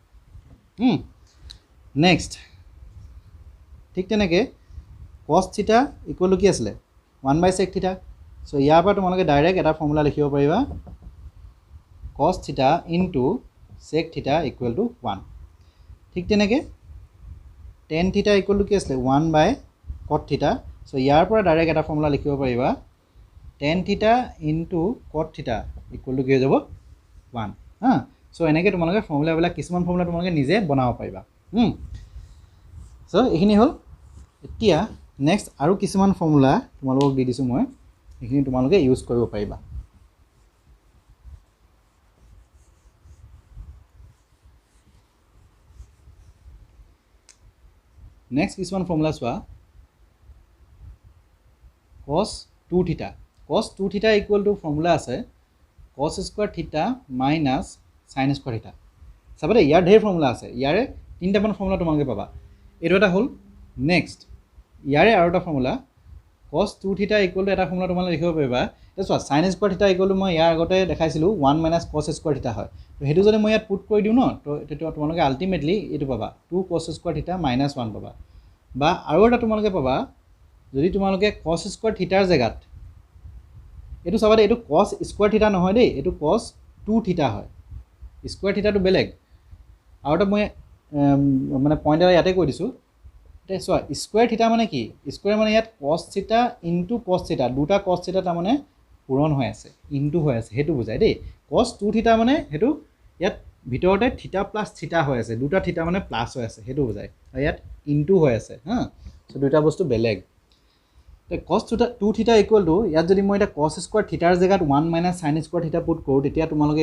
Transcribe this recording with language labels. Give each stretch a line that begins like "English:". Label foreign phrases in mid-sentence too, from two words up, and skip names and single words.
Assamese: নেক্সট ঠিক তেনেকৈ
English: cos theta equal to
Assamese: কি আছিলে
English: 1 by sec theta
Assamese: চ' ইয়াৰ পৰা তোমালোকে ডাইৰেক্ট এটা ফৰ্মুলা লিখিব পাৰিবা
English: cos theta into sec theta equal to 1
Assamese: ঠিক তেনেকৈ
English: tan theta equal to
Assamese: কি আছিলে
English: 1 by cot theta.
Assamese: So ইয়াৰ পৰা ডাইৰেক্ট এটা ফৰ্মুলা লিখিব পাৰিবা
English: tan theta into cot theta equal to
Assamese: কি হৈ যাব 1 হা সো এনেকৈ তোমালোকে ফৰ্মুলাবিলাক কিছুমান ফৰ্মুলা তোমালোকে নিজে বনাব পাৰিবা সো এইখিনি হ'ল এতিয়া নেক্সট আৰু কিছুমান ফৰ্মুলা তোমালোকক দি দিছো মই এইখিনি তোমালোকে ইউজ কৰিব পাৰিবা নেক্সট কিছুমান ফৰ্মুলা চোৱা
English: cos 2 theta cos 2 theta equal to formula
Assamese: আছে
English: cos square theta minus sin square theta
Assamese: সাবতে ইয়াৰ ঢেৰ ফৰ্মুলা আছে ইয়াৰে তিনটামান ফৰ্মুলা তোমালোকে পাবা এটো এটা হল নেক্সট ইয়াৰে আৰু এটা ফৰ্মুলা
English: cos 2 theta equal to
Assamese: এটা ফৰ্মুলা তোমালোকে লিখিব পাৰিবা এটা চোৱা
English: sin square theta equal to
Assamese: মই ইয়াৰ আগতে দেখাইছিলো
English: 1 minus cos square theta
Assamese: হয় তো হেতু যদি মই ইয়াত পুট কৰি দিও ন তো এটো তোমালোকে আলটিমেটলি এটো পাবা
English: 2 cos square theta minus 1
Assamese: পাবা বা আৰু এটা তোমালোকে পাবা যদি তোমালোকে
English: cos square theta
Assamese: ৰ জায়গাত এটো সবাৰে এটো
English: cos square theta
Assamese: নহয় দেই এটো
English: cos 2 theta
Assamese: হয়
English: square theta
Assamese: টো বেলেগ আৰু এটা মই মানে পইণ্ট এটা ইয়াতে কৈ দিছো তে সো square theta মানে কি square মানে ইয়াত
English: cos theta into cos theta
Assamese: দুটা
English: cos theta
Assamese: তা মানে পূৰণ হৈ আছে ইনটু হৈ আছে হেতু বুজাই দেই
English: cos 2 theta
Assamese: মানে হেতু ইয়াত ভিতৰতে
English: theta plus theta
Assamese: হৈ আছে দুটা theta মানে প্লাস হৈ আছে হেতু বুজাই আৰু ইয়াত ইনটু হৈ আছে হা সো দুটা বস্তু বেলেগ
English: cos 2 theta equal to
Assamese: ইয়াত যদি মই এটা
English: cos square theta
Assamese: ৰ জায়গাত
English: 1 minus sin square theta
Assamese: পুট কৰো তেতিয়া তোমালোকে